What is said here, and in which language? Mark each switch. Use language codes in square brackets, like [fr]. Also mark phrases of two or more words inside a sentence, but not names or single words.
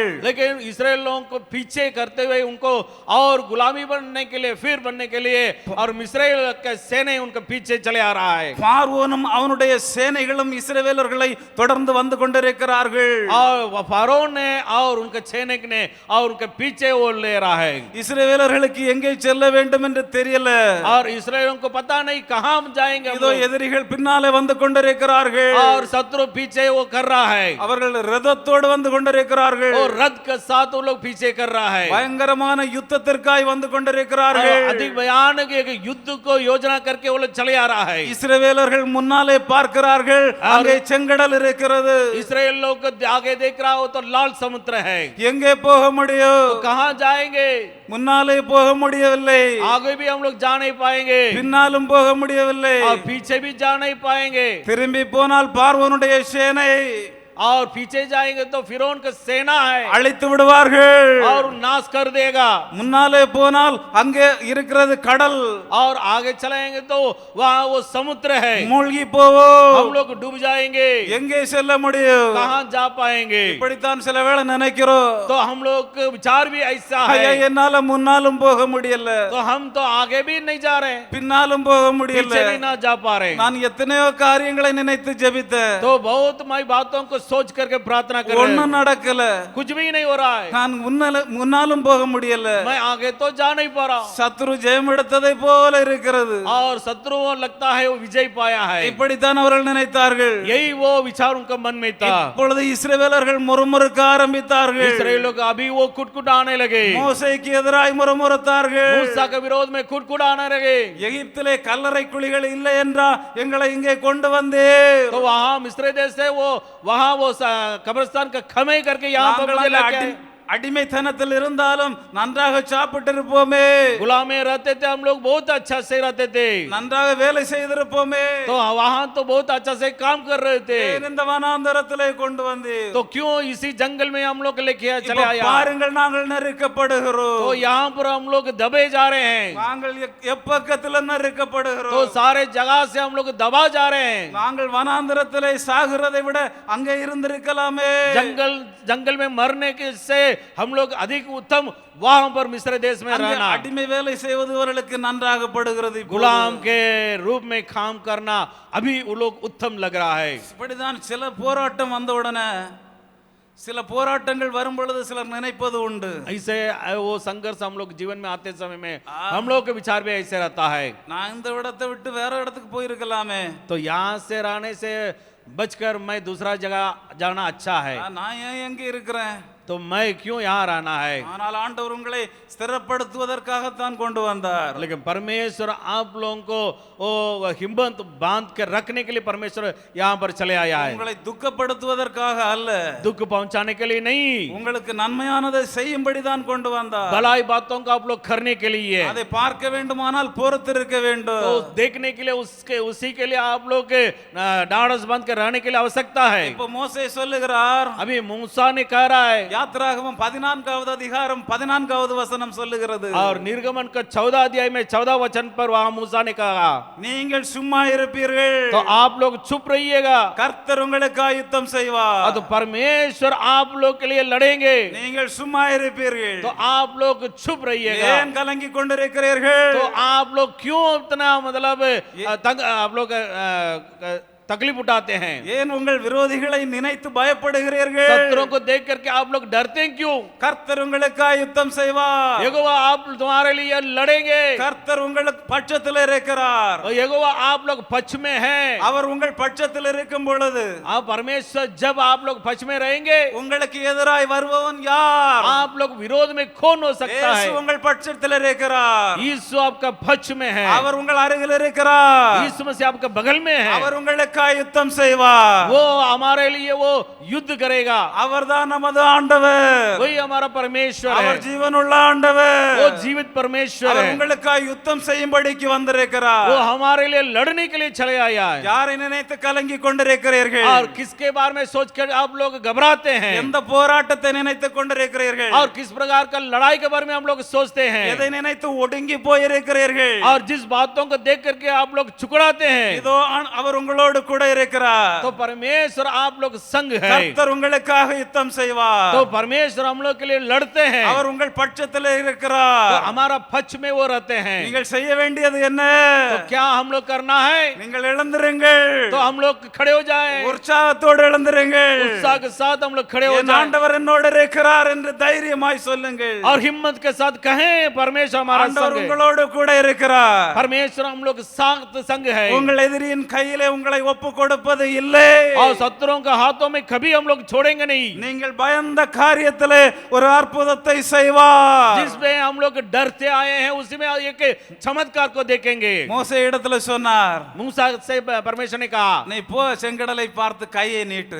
[hi] लेकिन इस्राएल लोगों को पीछे करते हुए उनको और गुलामी बनने के लिए फिर बनने के लिए और इस्राएल के सेना उनके पीछे चले आ रहा है. [ta] பார்வோனும் அவனுடைய சேனைகளும் இஸ்ரவேலர்களை தொடர்ந்து வந்து கொண்டிருக்கிறார்கள். [hi] और फारोन ने और उनके सैनिक ने और उनके पीछे वो ले रहा है. [ta] இஸ்ரவேலர்களுக்கு எங்கே செல்ல வேண்டும் என்று தெரியல. [hi] और इस्राएलियों को पता नहीं कहां हम जाएंगे. [ta] இதோ எதிரிகள் பின்னாலே வந்து கொண்டிருக்கிறார்கள். [hi] और शत्रु पीछे वो कर रहा है. [ta] அவர்கள் ரதத்தோடு வந்து கொண்டிருக்கிறார்கள். [hi] और रथ के साथ वो लोग पीछे कर रहा है. [ta] பயங்கரமான யுத்தத்திற்காய் வந்து கொண்டிருக்கிறார்கள். [hi] अधिक भयानक एक युद्ध को योजना करके वो लोग चले आ रहा है. [ta] இஸ்ரவேலர்கள் முன்னாலே பார்க்கிறார்கள், அங்கே செங்கடல் இருக்கிறது. [hi] इस्राएल लोग आगे देख रहा हो तो लाल समुद्र है. [ta] எங்கே போக முடியும்? [hi] तो कहां जाएंगे? [ta] முன்னாலே போக முடியவில்லை, [hi] आगे भी हम लोग जा नहीं पाएंगे [ta] பின்னாலும் போக முடியவில்லை. [hi] और पीछे भी जा नहीं पाएंगे. [ta] திரும்பி போனால் பார்வோனுடைய சேனை [hi] और पीछे जाएंगे तो फिरौन का सेना है [ta] அழித்து விடுவார்கள். [hi] और नाश कर देगा. [ta] முன்னாலே போனால் அங்கே இருக்கிறது கடல், [hi] और आगे चलाएंगे तो वहाँ वो समुद्र है, [ta] மூழ்கி போவோம். [hi] हम लोग डूब जाएंगे, [ta] எங்கே செல்ல முடியும்? [hi] कहाँ जा पाएंगे. [ta] இப்படித்தான் சில வேளை நினைக்கிறோம். [hi] तो हम लोग का विचार भी ऐसा [ta] ஐயா, [hi] है, [ta] என்னால முன்னாலும் போக முடியல, [hi] तो हम तो आगे भी नहीं जा रहे, [ta] பின்னாலும் போக முடியல. [hi] पीछे भी ना जा पा रहे. [ta] நான் எத்தனையோ காரியங்களை நினைத்து ஜெபித்தேன், [hi] तो बहुत मैं बातों को सोच करके प्रार्थना कर रहे [ta] ஒண்ணும் [hi] हैं, [ta] நடக்கல. [hi] कुछ भी नहीं हो रहा है. [ta] நான் முன்னாலும் போக முடியல. [hi] मैं आगे तो जा नहीं पा रहा हूं. [ta] சத்துரு ஜெயம் எடுத்ததை போல இருக்கிறது. [hi] और शत्रुओं लगता है वो विजय पाया है. [ta] இப்படித்தான் அவர்கள் நினைத்தார்கள். [hi] यही वो विचार उनका मन में था. [ta] இப்பொழுது இஸ்ரவேலர்கள் முறுமுறுக்க ஆரம்பித்தார்கள். [hi] इस्राएलियों को अभी वो कुटकुटाने लगे, [ta] மோசேக்கு எதிராய் முறுமுறுத்தார்கள். [hi] मूसा के विरोध में कुटकुटाने लगे. [ta] எகிப்திலே கல்லறை குழிகள் இல்லை என்றா எங்களை இங்கே கொண்டு வந்தே. [hi] तो वहां मिस्र देश से वो वहां वो कब्रिस्तान का खमे करके यहाँ पर मुझे लेके आए. [ta] அடிமைத்தனத்தில் இருந்தாலும் நன்றாக சாப்பிட்டு இருப்போமே, [hi] गुलाम में रहते थे हम लोग, बहुत अच्छा से रहते थे, [ta] நன்றாக வேலை செய்திருப்போமே. [hi] तो वहां तो बहुत अच्छा से काम कर रहे थे. [ta] ஏன் இந்த வனாந்தரத்திலே கொண்டு வந்து? [hi] तो क्यों इसी जंगल में हम लोग लेके चले [ta] இப்ப [hi] आया? [ta] பாருங்கள், நாங்கள் நெருக்கப்படுகிறோம். [hi] तो यहाँ पर हम लोग दबे जा रहे हैं, [ta] நாங்கள் எப்பக்கத்துல [hi] तो [ta] நெருக்கப்படுகிறோம். [hi] सारे जगह से हम लोग दबा जा रहे हैं. [ta] நாங்கள் வனாந்தரத்திலே சாகிறதை விட அங்கே இருந்திருக்கலாமே. [hi] जंगल में मरने के से हम लोग अधिक उत्तम वहां पर मिस्र देश में [ta] அங்கே [hi] रहना. [ta] அடிமை வேலை செய்வதவர்களுக்கு நன்றாக படுகிறது. [hi] गुलाम के रूप में काम करना अभी वो लोग उत्तम लग रहा है. [ta] இப்படிதான் சில போராட்டம் வந்த உடனே, சில போராட்டங்கள் வரும் பொழுது சிலர் நினைப்பது உண்டு, [hi] ऐसे वो संघर्ष हम लोग जीवन में आते समय में हम लोग के विचार भी ऐसे रहता है, [ta] நான் இந்த இடத்தை விட்டு வேற இடத்துக்கு போயிருக்கலாமே, [hi] तो यहाँ से रहने से बचकर मैं दूसरा जगह जाना अच्छा है, [ta] நான் ஏன் எங்க இருக்கிறேன்? [hi] तो मैं क्यों यहाँ रहना है. [ta] ஆனால் ஆண்டவர் உங்களை ஸ்திரப்படுத்துவதற்காகத்தான் கொண்டு வந்தார். [hi] लेकिन परमेश्वर आप लोगों को वो हिम्मत बांध कर रखने के लिए परमेश्वर यहाँ पर चले आया है. [ta] உங்களை துக்கப்படுத்துவதற்காக அல்ல, [hi] दुख पहुंचाने के लिए नहीं, [ta] உங்களுக்கு நன்மையானதை செய்யும்படி தான் கொண்டு வந்தார். [hi] भलाई बातों को आप लोग करने के लिए, [ta] அதை பார்க்க வேண்டுமானால் பொறுத்திருக்க வேண்டும். [hi] तो देखने के लिए उसी के लिए आप लोग के डांडस बांध कर रहने के लिए आवश्यकता है. [ta] இப்போ மோசே சொல்லுகிறார், [hi] अभी मूसा ने कह रहा है, [ta] யாத்திராகமம் 14வது அதிகாரம் 14வது வசனம் சொல்லுகிறது, [hi] और निर्गमन का 14 अध्याय में 14 वचन पर वहां मूसा ने कहा, [ta] நீங்கள் சும்மா இருப்பீர்கள், [hi] तो आप लोग चुप रहिएगा, [ta] கர்த்தர் உங்களுக்காக யுத்தம் செய்வார். [hi] तो परमेश्वर आप लोग के लिए लड़ेंगे, [ta] நீங்கள் சும்மா இருப்பீர்கள். [hi] तो आप लोग चुप रहिएगा. [ta] ஏன் கலங்கி கொண்டிருக்கிறீர்கள்? [hi] तो आप लोग क्यों इतना मतलब आप लोग तकलीफ उठाते हैं? [ta] ஏன் உங்கள் விரோதிகளை நினைத்து பயப்படுகிறீர்கள்? [hi] शत्रुओं को देख करके आप लोग डरते हैं क्यों? [ta] கர்த்தர் உங்களுக்காக யுத்தம் செய்வார். [hi] यहोवा आप तुम्हारे लिए लड़ेंगे, [ta] கர்த்தர் உங்களுக்கு பட்சத்தில் இருக்கிறார். [hi] और यहोवा आप लोग पक्ष में हैं. [ta] அவர் உங்கள் பட்சத்தில் இருக்கும் பொழுது [hi] आप परमेश्वर जब आप लोग पक्ष में रहेंगे, [ta] உங்களுக்கு எதிராய் வருபவன் யார்? [hi] आप लोग विरोध में कौन हो सकता [ta] இயேசு [hi] है? [ta] உங்கள் பட்சத்தில் இருக்கிறார். [hi] यीशु आपका पक्ष में है, [ta] அவர் உங்கள் அருகில் இருக்கிறார். [hi] यीशु मसीह आपका बगल में है, [ta] அவர் உங்களுக்காக யுத்தம் செய்வார். [hi] वो हमारे लिए वो युद्ध करेगा. [ta] அவர்தான் நமது ஆண்டவர். [hi] वही हमारा परमेश्वर [ta] அவர் [hi] है, [ta] ஜீவனுள்ள ஆண்டவர். [hi] वो जीवित परमेश्वर [ta] அவர் [hi] है, [ta] உங்களுக்காக யுத்தம் செய்யும்படிக்கு வந்திருக்கிறார். [hi] वो हमारे लिए लड़ने के लिए चले आया है. [ta] யாரை நினைத்து கலங்கி கொண்டிருக்கிறீர்கள்? [hi] और किसके बारे में सोच कर आप लोग घबराते हैं? [ta] எந்த போராட்டத்தை நினைத்துக் கொண்டிருக்கிறீர்கள்? [hi] और किस प्रकार का लड़ाई के बारे में हम लोग सोचते हैं? [ta] எதை நினைத்து ஒடுங்கி போயிருக்கிறீர்கள்? [hi] और जिस बातों को देख करके आप लोग चुकराते हैं, [ta] இதோ அவர் உங்களோடு கூட இருக்கிறார். [hi] तो परमेश्वर आप लोग संग है, [ta] கர்த்தர் உங்களுக்காக யுத்தம் செய்வார். [hi] तो परमेश्वर हम लोग के लिए लड़ते हैं, [ta] அவர் உங்கள் பட்சத்தில் [hi] तो [ta] இருக்கிறார். [hi] हमारा पक्ष में वो रहते हैं. [ta] நீங்கள் செய்ய வேண்டியது என்ன? [hi] तो क्या हम लोग करना है? [ta] நீங்கள் எழுந்திருங்கள். [hi] तो हम लोग खड़े हो जाए, [ta] உற்சாகத்தோடு எழுந்திருங்கள். [hi] उत्साह के साथ हम लोग खड़े हो [ta] என் [hi] जाए, [ta] ஆண்டவர் என்னோடு இருக்கிறார் என்று தைரியமாய் சொல்லுங்கள். [hi] और हिम्मत के साथ कहें परमेश्वर हमारा [ta] ஆண்டவர் [hi] संग है, [ta] உங்களோடு கூட இருக்கிறார். [hi] परमेश्वर हम लोग साथ संग है, [ta] உங்கள் எதிரியின் கையிலே உங்களை ஒப்பு கொடுப்பது இல்லை. [hi] और शत्रुओं के हाथों में कभी हम लोग छोड़ेंगे नहीं. [ta] நீங்கள் பயந்த காரியத்திலே ஒரு அற்புதத்தை செய்வார். [hi] जिसमें हम लोग डरते आए हैं उसमें एक चमत्कार को देखेंगे. [ta] மோசே இடத்துல சொன்னார், [hi] मूसा से परमेश्वर ने कहा, [ta] நீ போ, செங்கடலை பார்த்து கையை நீட்டு.